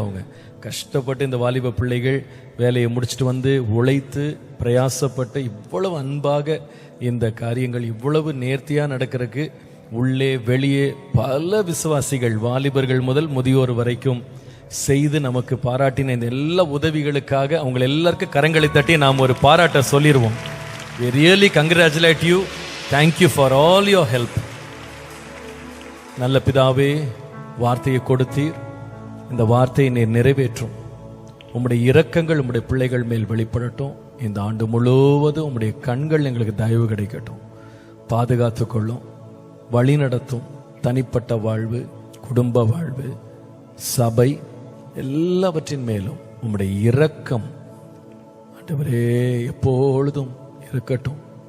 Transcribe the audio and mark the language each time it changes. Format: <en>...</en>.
<ta>அவங்க கஷ்டப்பட்டு இந்த வாலிப பிள்ளைகள் வேலையை முடிச்சுட்டு உழைத்து பிரயாசப்பட்டு இவ்வளவு அன்பாக இந்த காரியங்கள் இவ்வளவு நேர்த்தியாக நடக்கிறதுக்கு உள்ளே வெளியே பல விசுவாசிகள் வாலிபர்கள் முதல் முதியோர் வரைக்கும் செய்து நமக்கு பாராட்டின இந்த எல்லா உதவிகளுக்காக அவங்க எல்லாருக்கும் கரங்களை தட்டி நாம் ஒரு பாராட்ட சொல்லிடுவோம்.</ta> <en>We really congratulate you. Thank you for all your help.</en> <ta>நல்ல பிதாவே, வார்த்தையை கொடுத்தீர். இந்த வார்த்தையை நீர் நிறைவேற்றும். உம்முடைய இரக்கங்கள் உம்முடைய பிள்ளைகள் மேல் வெளிப்படட்டும். இந்த ஆண்டு முழுவதும் உம்முடைய கண்கள் எங்களுக்கு தயவு கிடைக்கட்டும். பாதுகாத்து கொள்ளும், வழி நடத்தும். தனிப்பட்ட வாழ்வு, குடும்ப வாழ்வு, சபை எல்லாவற்றின் மேலும் உம்முடைய இரக்கம் ஆண்டவரே எப்பொழுதும் இருக்கட்டும்.</ta>